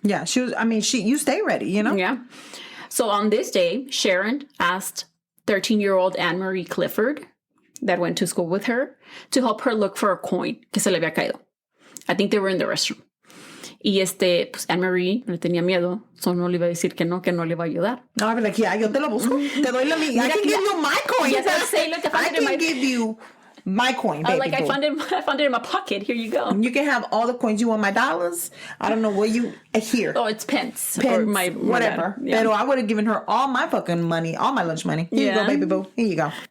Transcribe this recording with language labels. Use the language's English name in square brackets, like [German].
[English] Yeah, she was, you stay ready, you know? Yeah. So on this day, Sharon asked 13-year-old Anne-Marie Clifford, that went to school with her, to help her look for a coin [Spanish] que se le había caído. [English] I think they were in the restroom. [Spanish] Y pues Anne-Marie le tenía miedo, so no le iba a decir que no le iba a ayudar. [English] No, I'd be like, yeah, [Spanish] yo te lo busco. Te doy la mía. [English] I can give you my coin. Yes, I'd say, look, I can give you my coin, baby. I found it in my pocket. Here you go. You can have all the coins. You want my dollars? I don't know what you... Here. Oh, it's pence. Pence, or my whatever. Yeah. [Spanish] Pero [English] I would have given her all my fucking money, all my lunch money. Here you go, baby boo. Here you go.